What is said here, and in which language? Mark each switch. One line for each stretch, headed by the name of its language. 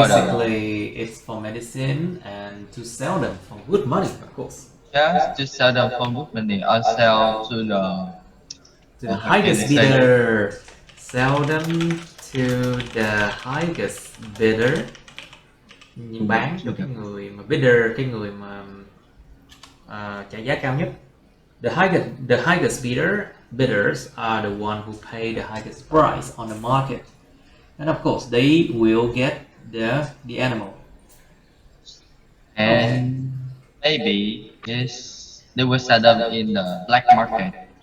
English: Basically, it's for medicine and to sell them for good money, of course. Just to sell them for good money or sell to the To the how can highest I say? bidder. Sell them to the highest bidder.
Vietnamese: Bán cho cái người mà bidder, cái người mà trả giá cao nhất.
English: The highest bidders are the one who pay the highest price on the market, and of course they will get the animal. And maybe they will sell them in the black market.